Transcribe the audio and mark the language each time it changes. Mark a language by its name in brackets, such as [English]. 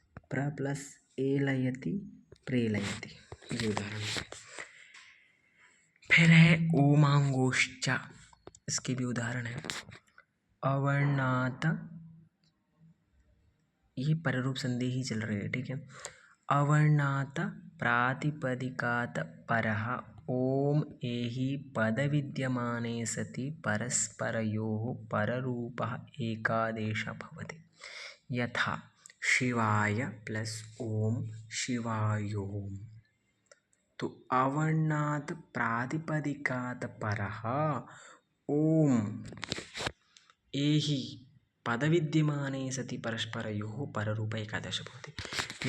[Hindi] प्र प्लस एलयति प्रेलयति, ये उदाहरण है। फिर है ओमांगोश्च, इसके भी उदाहरण है। अवर्णात, ये पररूप संधि ही चल रही है, ठीक है। [Sanskrit] अवर्णात प्रातिपदिकात परः ओम एहि पद विद्यमाने सति परस्परयोः पररूपः एकादेशः भवति। यथा शिवाय प्लस ओम शिवायोम। तो अवर्णात् प्रातिपदिकात् परः ओम एहि पदविद्यमाने सति परस्परयोः पररूप एकादश भवति।